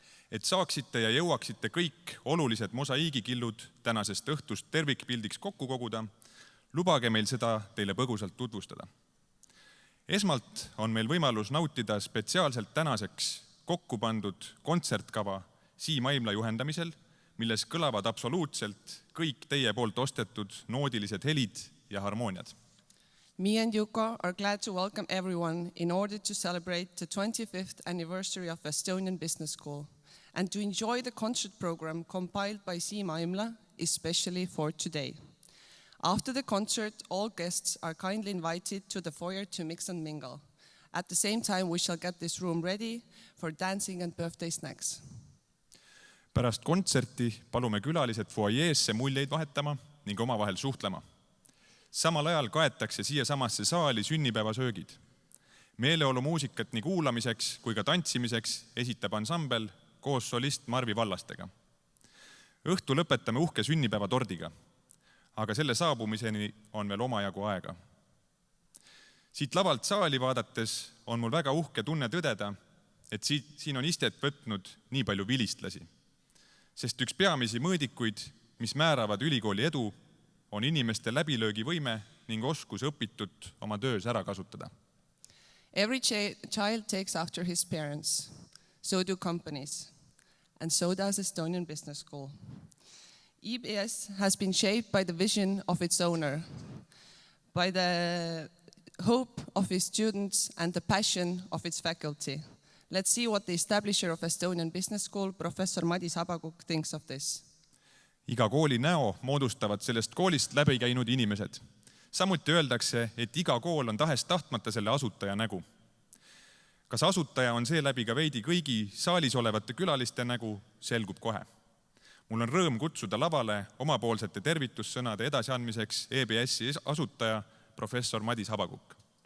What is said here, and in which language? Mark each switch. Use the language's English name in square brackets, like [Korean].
[Estonian] Et saaksite ja jõuaksite kõik olulised mosaiigikillud tänasest õhtust tervikpildiks kokku koguda, lubage meil seda teile põgusalt tutvustada. Esmalt on meil võimalus nautida spetsiaalselt tänaseks kokku pandud kontsertkava Siim Aimla juhendamisel, milles kõlavad absoluutselt kõik teie poolt ostetud noodilised helid ja harmooniad. [English] Me and Juko are glad to welcome everyone in order to celebrate the 25th anniversary of Estonian Business School and to enjoy the concert program compiled by Siim Aimla, especially for today. After the concert, all guests are kindly invited to the foyer to mix and mingle. At the same time, we shall get this room ready for dancing and birthday snacks. [Estonian] Pärast kontserti palume külalised foajeesse muljeid vahetama ning omavahel suhtlema. Samal ajal kaetakse siia samasse saali sünnipäevasöögid. Meeleolumuusikat nii kuulamiseks kui ka tantsimiseks esitab ansambel koos solist Marvi Vallastega. Õhtu lõpetame uhke sünnipäevatordiga, aga selle saabumiseni on veel omajagu aega. Siit lavalt saali vaadates on mul väga uhke tunne tõdeda, et siin on istet võtnud nii palju vilistlasi. Sest üks peamisi mõõdikuid, mis määravad ülikooli edu, on inimeste läbilöögivõime ning oskus õpitut oma töös ära kasutada. [English] Every child takes after his parents, so do companies, and so does Estonian Business School. EBS has been shaped by the vision of its owner, by the hope of its students and the passion of its faculty. Let's see what the establisher of Estonian Business School, Professor Madis Habakuk, thinks of this. [Estonian] Iga kooli näo moodustavad sellest koolist läbi käinud inimesed. Samuti öeldakse, et iga kool on tahes tahtmata selle asutaja nägu. Kas asutaja on seeläbi ka veidi kõigi saalis olevate külaliste nägu, selgub kohe. Mul on rõõm kutsuda lavale omapoolsete tervitussõnade edasiandmiseks EBS-i asutaja professor Madis Habakuk.